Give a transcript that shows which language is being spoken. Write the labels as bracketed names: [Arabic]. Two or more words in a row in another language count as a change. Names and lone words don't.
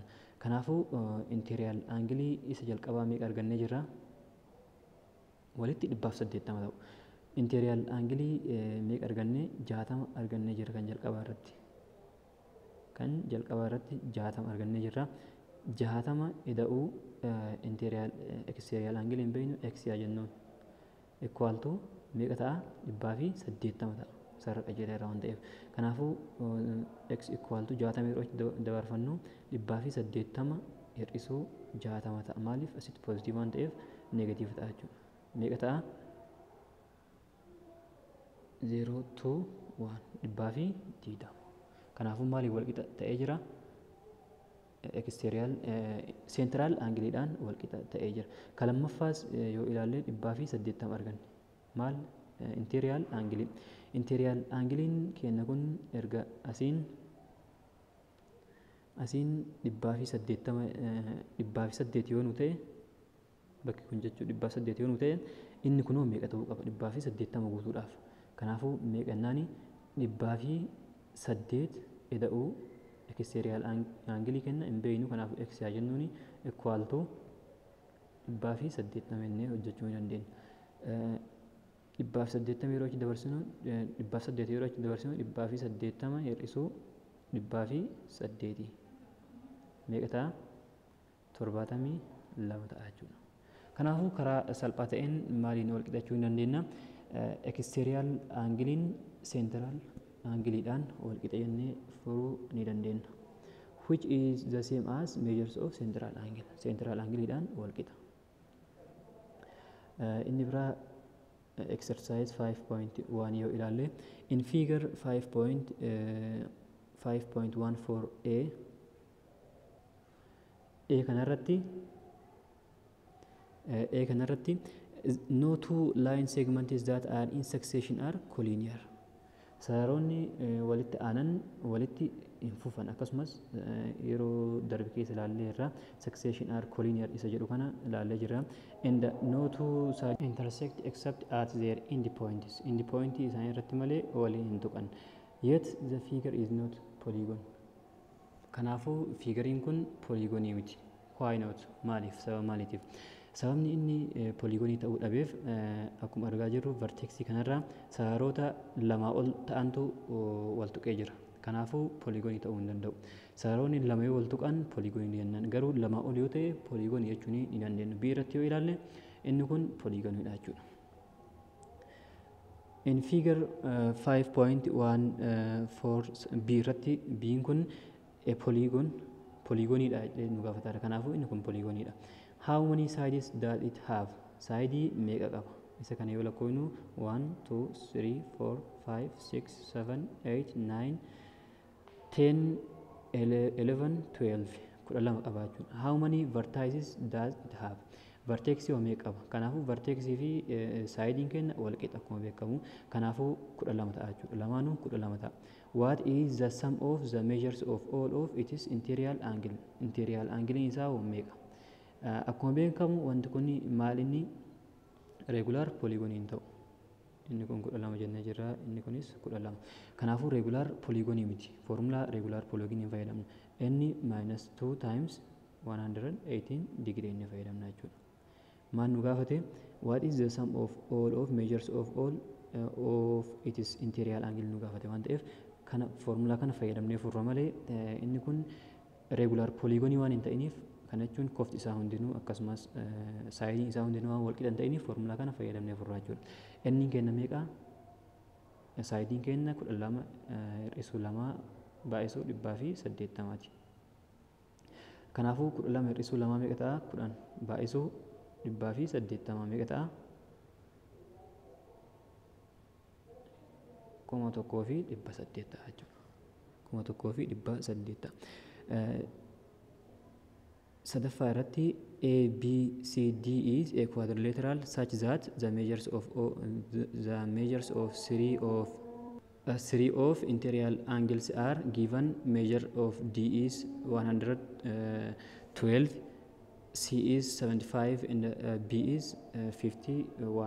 [Oromo] Kanaafuu [English] interior angle [Oromo] isa jalqabaa meeqa argannee jirra? Walitti 180 ta'u. [English] Interior angle [Oromo] meeqa arganne? 60 argannee jirra kan jalqabaa irratti. 60 argannee jirra. 60 ida'uu [English] interior exterior angle [Oromo] hin beeknu x yaa jennuun [English] equal to [Oromo] meeqa ta'a? 180 ta'a. Sarara qajeelaa irraa waan ta'eef. Kanaafuu x [English] equal to [Oromo] 60 yeroo dabarfannu 180 hir'isuu 60 ta'a. Maaliif? Asitti positive waan ta'eef negatiiv ta'a jechuudha. Meeqa ta'a? 0 to 1 120. Kanaafuu maaliif wal qixa ta'ee jira? [English] Exterior central [Oromo] angleedhaan wal qixa ta'ee jira. Kalamaffaas yoo ilaalle 180 arganne. Maal? [English] Interior angle. Interior anglein [Oromo] keenya kun erga asiin 180 yoo nu ta'e bakki kun jechuun 180 yoo nu ta'e inni kunoo meeqa ta'uu qaba? 180 guutuudhaaf. Kanaafuu meeqannaani 108 ida'uu [English] exterior angle [Oromo] kenna hin beeknu. Kanaafuu x yaa jennuuni [English] equal to [Oromo] 180 jennee hojjechuu ni dandeenya. 180 yeroo achi dabarsinu 180 hir'isuu 108 meeqa ta'a? 72 ta'a jechuudha. Kanaafuu karaa salphaa ta'een maaliin wal qixachuu ni dandeenya? [English] Exterior anglein central [Oromo] angleedhaan wal qixa jennee furuu ni dandeenya. [English] Which is the same as measures of central angle. Central angleedhaan [Oromo] wal qixa. Inni biraa [English] exercise 5.1 [Oromo] yoo ilaalle [English] in figure 5.14a kanarratti no two line segments that are in succession are collinear. [Oromo] Sararoonni walitti aanan walitti hin fufan. Akkasumas yeroo darbe keessa ilaallee irra [English] succession are collinear [Oromo] isa jedhu kana ilaallee jirra. [English] And no two sides intersect except at their end points. [Oromo] End point isaanii irratti malee waliin hin tuqan. [English] Yet the figure is not polygon. [Oromo] Kanaafuu figuriin kun polygonii miti. [English] Why not? [Oromo] Maaliif? Sababa maaliitiif? Sababni inni polygonii ta'uu dhabeef akkuma argaa jirru vertexii kanarra sararoota lamaa ol ta'antu wal tuqee jira. Kanaafuu pooligoonii ta'uu hin danda'u. Sararoonni lama yoo wal tuqan pooligoonii jennaan. Garuu lama ol yoo ta'e pooligoonii jechuun ni dandeenya. B irratti yoo ilaalle inni kun pooligooniidha jechuudha. In figure 5.14 B irratti B'n kun pooligooniidha nu gaafata. Kanaafuu inni kun pooligooniidha. [English] How many sides does it have? [Oromo] Saayidii meeqa qaba? Isa kana yoo lakkoofnu 1, 2, 3, 4, 5, 6, 7, 8, 9, 10, 11, 12 12 qaba jechuudha. [English] How many vertices does it have? [Oromo] Vertexii waa meeqa qaba? Kanaafuu vertexii fi saayidiin keenya wal qixa akkuma beekamu. Kanaafuu 12 ta'a jechuudha. Lamaanuu 12 ta'a. [English] What is the sum of the measures of all of its interior angle? [Oromo] Interior angle isaa meeqa? Akkuma beekamu wanti kun maal inni [English] regular polygonii [Oromo] ta'u. Inni kun 12 jennee jirra, inni kunis 12. Kanaafuu [English] regular polygonii [Oromo] miti. [English] Formula regular polygonii [Oromo] fayyadamna. Inni -2 [English] times 118 degree [Oromo] inni fayyadamna jechuudha. Maal nu gaafate? [English] What is the sum of all of measures of all of its interior angle [Oromo] nu gaafate waan ta'eef kana formula kana fayyadamnee furra malee inni kun [English] regular polygonii [Oromo] waan hin ta'iniif kana jechuun kofti isaa hundinuu akkasumas saayidiin isaa hundinuu waan wal qixa hin ta'iniif formula kana fayyadamnee furraa jechuudha. Inni kenna meeqa? Saayidiin kenna 12 hir'isuu 2 baay'isuu 180ti. Kanaafuu 12 hir'isuu 2 meeqa ta'a? 10 baay'isuu 180 meeqa ta'a? 1,800 ta'a jechuudha. 1,800 ta'a. Sadaffaa irratti [English] ABCD is a quadrilateral such that the measures of three of interior angles are given. Measure of D is 112, C is 75, and B is 51.